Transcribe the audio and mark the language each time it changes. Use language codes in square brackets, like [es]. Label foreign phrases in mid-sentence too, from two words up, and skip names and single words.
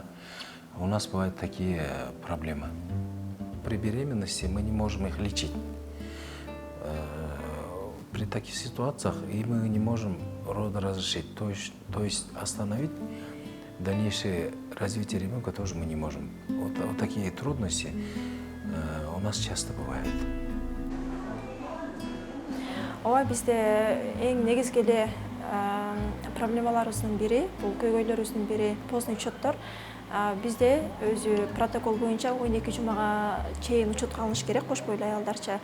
[ru] У нас бывают такие проблемы. При беременности мы не можем их лечить. При таких ситуациях и мы не можем роды разрешить, то есть остановить дальнейшее развитие ребенка тоже мы не можем. Вот такие трудности у нас часто бывают. [ky] Ооба бизде эң негизги эле проблемаларыбыздын бири, бул көйгөйлөрүбүздүн бири [ru] поздний учеттор. [ky] Бизде өзү протокол боюнча 12 жумага чейин учетко алыныш керек, кош бойлуу аялдарча.